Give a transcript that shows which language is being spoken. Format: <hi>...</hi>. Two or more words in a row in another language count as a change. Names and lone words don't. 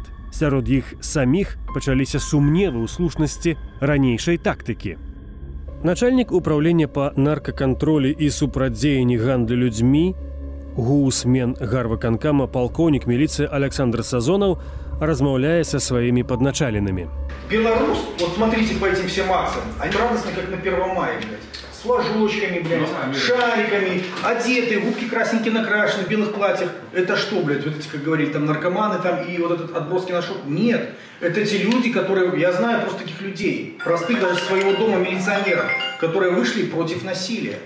<be>Сярод іх саміх пачаліся сумневы ў слушнасці ранейшай тактыкі. Начальнік управлення па наркакантролі і супрацьдзеянні гандлю людзьмі, гуусмен гарвыканкама палкоўнік міліцыі Александр Сазонаў размаўляе</be> <ru>со сваімі</ru> <be>падначаленымі.</be> <ru>Белорус, вот смотрите по этим всем акциям, они радостны, как на 1 мая, блядь. С флажочками, блядь, шариками, одетые, губки красненькие накрашены, в белых платьях. Это что, блядь, вот эти, как говорили, там наркоманы там и вот этот отброски на шоу? Нет, это те люди, которые, я знаю просто таких людей, простых даже своего дома милиционеров, которые вышли против насилия.</ru>